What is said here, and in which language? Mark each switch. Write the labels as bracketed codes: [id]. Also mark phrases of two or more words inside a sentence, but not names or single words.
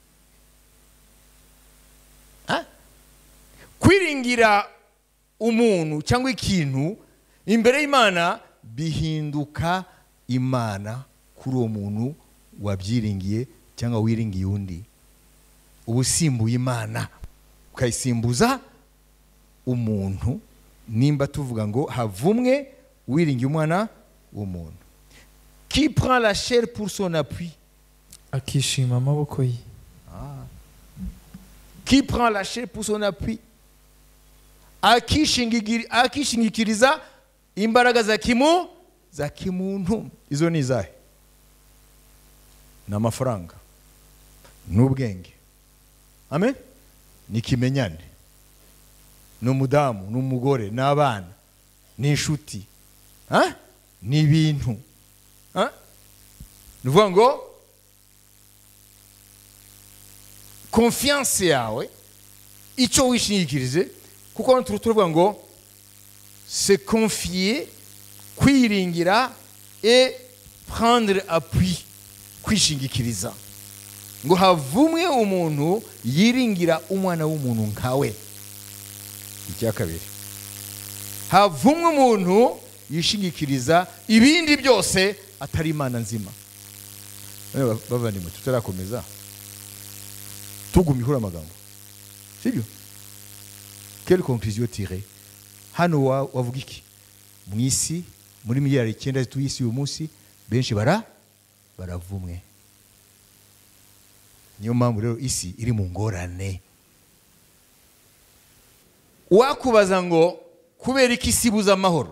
[rw] Kwiringira umuntu cyangwa ikintu imbere y'Imana bihinduka Imana kuri uwo muntu wabyiringiye cyangwa wiringiye undi. Ubusimbuye Imana ukayisimbuza umuntu. Nimba tuvuga ngo havumwe wiringiye umwana w'umuntu. [fr] Qui prend la chair pour son appui? [rw] Akishima amaboko ye. [fr] Qui prend la chair pour son appui? [rw] Akishingikiriza imbaraga za kimuntu. Izo ni izahe? Ni amafaranga, n'ubwenge, amen, ni kimenyane, n'umudamu, n'umugore, n'abana, n'inshuti, n'ibintu. Nuvuga ngo confiance yawe icyo wishingikirize kuko turavuga ngo [fr] se confier [rw] kwiringira [fr] et prendre appui [rw] kwishingikiriza ngo havumwe umuntu yiringira umwana w'umuntu nkawe. Icya kabiri, havumwe umuntu yishingikiriza ibindi byose atari Imana nzima. Bavandimwe, tutarakomeza tugumihura amagambo, sibyo? [fr] Quelle conclusion tirer? [rw] Hano wavuga iki? Mu isi muri miliyari 9 tuyisi uyu munsi benshi baravumwe. Niyo mpamvu rero isi iri mu ngorane. Wakubaza ngo kubera iki isi ibuza amahoro?